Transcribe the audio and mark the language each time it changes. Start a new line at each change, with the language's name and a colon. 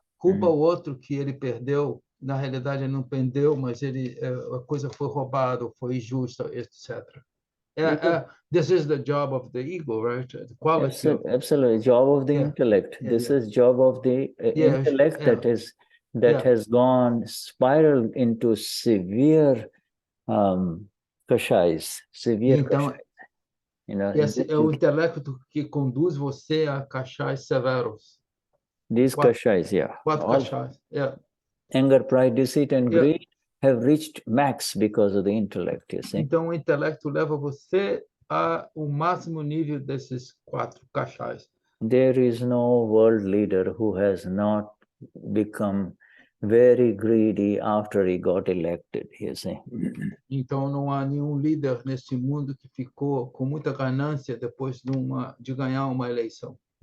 Portuguese: Culpa o outro que ele perdeu. Na realidade, ele não perdeu, mas a coisa foi roubada, foi injusta, etc.
English: This is the job of the ego, right? The quality absolutely, job of the intellect. This is job of the intellect that has gone spiraled into severe kashays, severe kashays.
Portuguese: Esse é o intelecto que conduz você a kashays severos.
English: These kashays,
Portuguese: Quatro kashays,
English: Anger, pride, deceit, and greed have reached max because of the intellect, you see.
Portuguese: Então, o intelecto leva você ao máximo nível desses quatro kashays.
English: There is no world leader who has not become very greedy after he got elected, you see.
Portuguese: Então, não há nenhum líder neste mundo que ficou com muita ganância depois de ganhar uma eleição.